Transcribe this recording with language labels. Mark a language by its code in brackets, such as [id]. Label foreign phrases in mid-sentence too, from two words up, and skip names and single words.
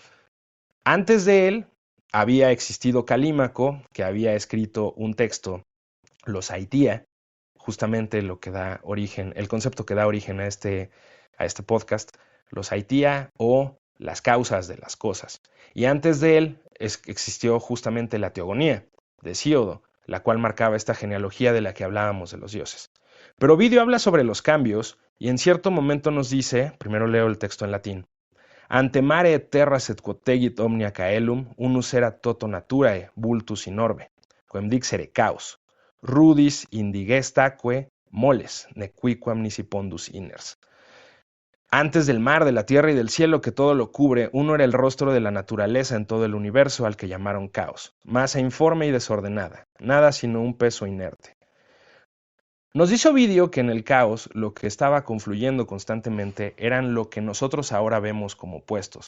[es] Antes de él había existido Calímaco, que había escrito un texto, los Haitía, justamente lo que da origen, el concepto que da origen a este podcast, los Haitía o las causas de las cosas. Y antes de él existió justamente la Teogonía de Hesíodo, la cual marcaba esta genealogía de la que hablábamos de los dioses. Pero Ovidio habla sobre los cambios y en cierto momento nos dice, primero leo el texto en latín, [la] ante mare et terras et quotegit omnia caelum, unus erat toto naturae, vultus in orbe, quem dixere caos, rudis indigestaque moles, nequiquam nisi pondus inners. [es] Antes del mar, de la tierra y del cielo que todo lo cubre, uno era el rostro de la naturaleza en todo el universo al que llamaron caos, masa informe y desordenada, nada sino un peso inerte. Nos dice Ovidio que en el caos lo que estaba confluyendo constantemente eran lo que nosotros ahora vemos como opuestos.